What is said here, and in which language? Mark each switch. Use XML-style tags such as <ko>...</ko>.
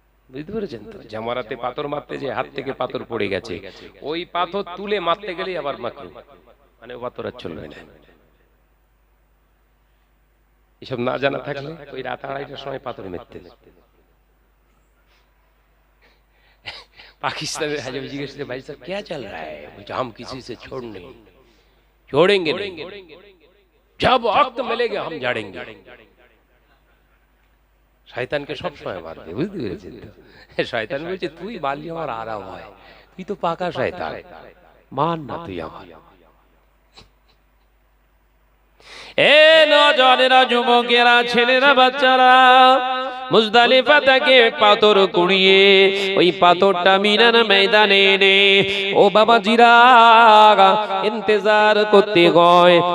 <bn>বুঝতে পেরেছেন তো? জামারাতে পাথর মারতে যে হাত থেকে পাথর পড়ে গেছে, ওই পাথর তুলে মারতে গেলেই আবার মাকরুহ, মানে ওই পাথর আর চলবে না। এসব না জানা থাকলে ওই রাত 2:30টার সময় পাথর মারতে। পাকিস্তানের হাজি জিজ্ঞেস করে, ভাই সাহেব</bn> <hi>क्या चल रहा है? बोलते हम किसी से छोड़ेंगे नहीं, जब वक्त मिलेगा हम झाड़ेंगे।</hi> <bn>শয়তানকে সব সময় মারবে, বুঝতে পেরেছেন তো? শয়তান বলছে তুই মারলি আমার আরাম হয়, তুই তো পাকা শয়তান, মান না তুই আমার। এ নজনেরা, যুবকেরা, ছেলেরা, বাচ্চারা, মুজদালিফা থেকে পাথর কুড়িয়ে ওই পাথরটা মিনার ময়দানে এনে ও বাবাজিরা ইন্তজার করতে হয়।</bn>